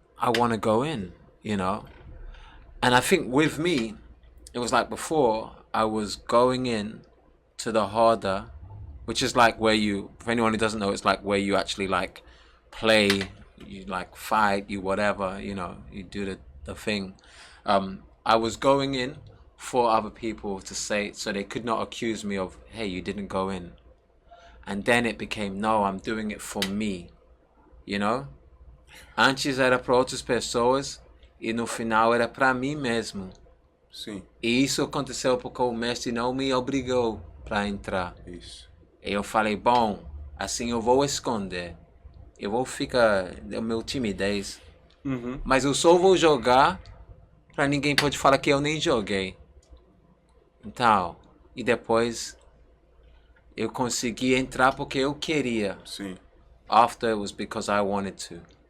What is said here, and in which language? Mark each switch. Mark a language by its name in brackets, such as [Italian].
[English] I want to go in, you know. And I think with me, it was like before, I was going in to the roda, which is like where you, for anyone who doesn't know, it's like where you actually like play, you like fight, you whatever, you know, you do the thing. I was going in for other people to say, so they could not accuse me of, hey, you didn't go in. And then it became, no, I'm doing it for me, you know? [Portuguese] Antes era para outras pessoas e no final era para mim mesmo. Sim. E isso aconteceu porque o mestre não me obrigou para entrar. Isso. E eu falei, bom, assim eu vou esconder. Eu vou ficar, é o meu timidez. Uhum. Mas eu só vou jogar para ninguém pode falar que eu nem joguei. Então, e depois eu consegui entrar porque eu queria. Sim. [English] After it was because I wanted to.